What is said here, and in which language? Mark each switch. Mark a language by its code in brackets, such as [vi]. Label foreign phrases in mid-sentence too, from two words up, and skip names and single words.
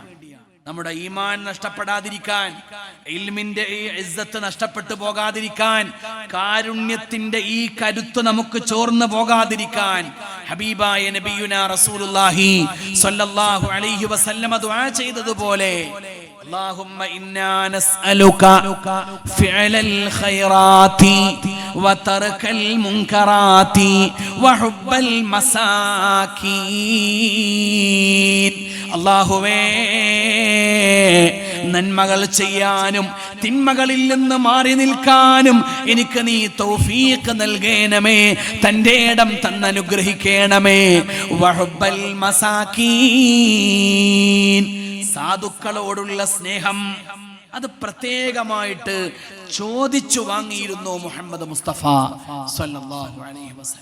[ml] നമ്മുടെ ഈമാൻ നഷ്ടപ്പെടാതിരിക്കാൻ, ഇൽമിന്റെ ഈ ഇസ്സത്ത് നഷ്ടപ്പെട്ടു പോകാതിരിക്കാൻ, കാരുണ്യത്തിന്റെ ഈ കരുത്ത് നമുക്ക് ചോർന്നു പോകാതിരിക്കാൻ ഹബീബായ [ar] نبينا رسول الله صلى الله عليه وسلم [ml] ദുആ ചെയ്തതുപോലെ [ar] اللهم إنا نسألك فعل الخيرات وترك المنكرات وحب المساكين. [ml] അല്ലാഹുവേ, നന്മകൾ ചെയ്യാനും തിന്മകളിൽ നിന്ന് മാറി നിൽക്കാനും എനിക്ക് നീ തൗഫീഖ് നൽകേണമേ, തന്റെ ഇടം തന്നനുഗ്രഹിക്കണമേ. [ar] وحب المساكين, [ml] സാധുക്കളോടുള്ള സ്നേഹം അത് പ്രത്യേകമായിട്ട് ചോദിച്ചു വാങ്ങിയിരുന്നു മുഹമ്മദ് മുസ്തഫ [ar] صلى الله عليه وسلم.